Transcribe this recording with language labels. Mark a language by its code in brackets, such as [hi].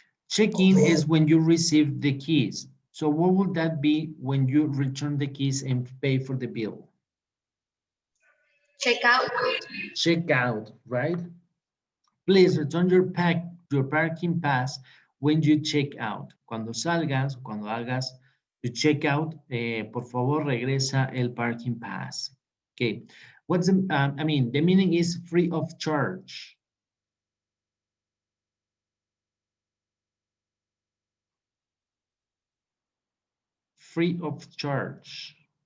[en] Check-in is when you receive the keys. So what would that be when you return the keys and pay for the bill? Check out. Check out, right? Please return your parking pass when you check out. [es] Cuando salgas, cuando hagas tu check out, por favor regresa el parking pass. [en] Okay, what's the, the meaning is free of charge. Free of charge.